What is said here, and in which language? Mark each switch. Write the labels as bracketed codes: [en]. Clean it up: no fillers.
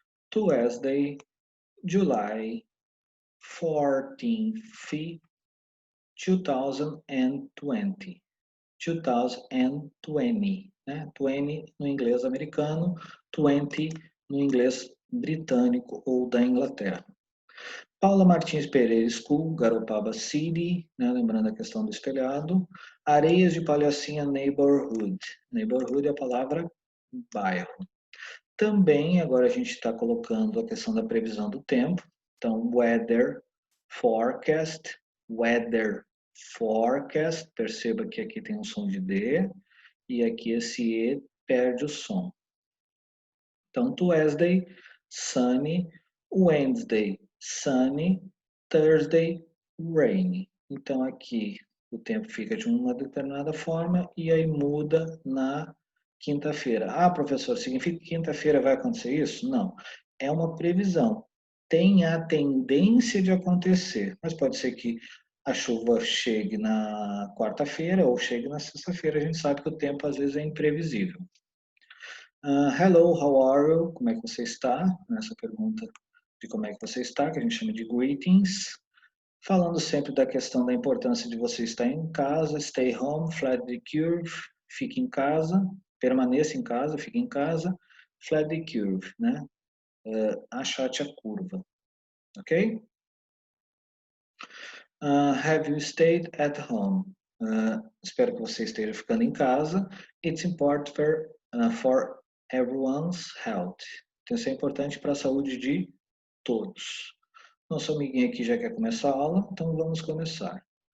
[en] Tuesday, July 14th, 2020. [pt] 2020, né? 20 no inglês americano, 20 no inglês britânico ou da Inglaterra. Paula Martins Pereira School, Garopaba City, né? Lembrando a questão do espelhado. Areias de Palhacinha Neighborhood. Neighborhood é a palavra bairro. Também agora a gente está colocando a questão da previsão do tempo. [en] Então, weather forecast, weather forecast. [pt] Perceba que aqui tem um som de D e aqui esse E perde o som. [en] Então, Tuesday, sunny, Wednesday, sunny, Thursday, rainy. [pt] Então, aqui o tempo fica de uma determinada forma e aí muda na quinta-feira. Ah, professor, significa que quinta-feira vai acontecer isso? Não. É uma previsão. Tem a tendência de acontecer, mas pode ser que a chuva chegue na quarta-feira ou chegue na sexta-feira. A gente sabe que o tempo às vezes é imprevisível. [en] Hello, how are you? [pt] Como é que você está? Essa pergunta de como é que você está, que a gente chama de greetings. Falando sempre da questão da importância de você estar em casa, [en] stay home, flat the curve, [pt] fique em casa, permaneça em casa, fique em casa, [en] flat the curve, [pt] né? Achate a curva, ok? [en] Have you stayed at home? [pt] Espero que você esteja ficando em casa. [en] It's important for everyone's health. [pt] Então, isso é importante para a saúde de todos. Nosso amiguinho aqui já quer começar a aula, então vamos começar.